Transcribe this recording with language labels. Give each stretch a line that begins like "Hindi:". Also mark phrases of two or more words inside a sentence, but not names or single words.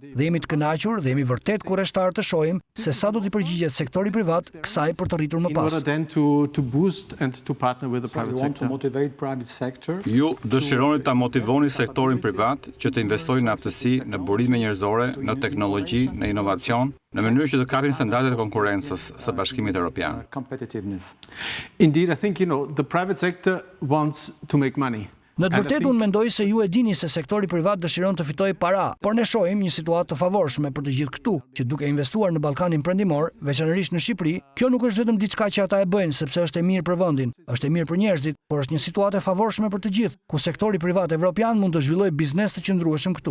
Albanian: Dhe jemi të kënaqur dhe jemi vërtet kurreshtar të shohim se sa do t'i përgjigjet sektori privat kësaj për të rritur më pas. Ju dëshironi ta motivoni sektorin privat që të investojë në aftësi, në burime njerëzore, në teknologji, në inovacion, në mënyrë që të kapin standardet e konkurrencës së Bashkimit Evropian.
English: Indeed, I think, the private sector wants to make money.
Albanian: Në të vërtetë unë mendoj se ju e dini se sektori privat dëshiron të fitojë para, por ne shohim një situatë të favorshme për të gjithë këtu, që duke investuar në Ballkanin Perëndimor, veçanërisht në Shqipëri, kjo nuk është vetëm diçka që ata e bëjnë sepse është e mirë për vendin, është e mirë për njerëzit, por është një situatë e favorshme për të gjithë, ku sektori privat evropian mund të zhvillojë biznes të qëndrueshëm këtu.